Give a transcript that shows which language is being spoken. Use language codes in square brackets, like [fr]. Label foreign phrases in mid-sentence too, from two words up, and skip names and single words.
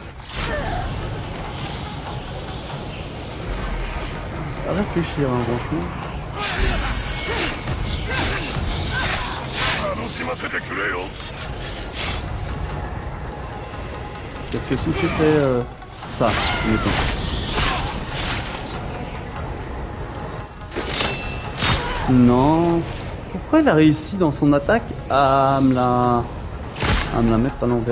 [fr] À réfléchir, hein, franchement. [ja] 楽しませてくれよ。 [fr] Parce que si tu fais ça, mettons. Non. Pourquoi il a réussi dans son attaque à me la mettre à l'envers?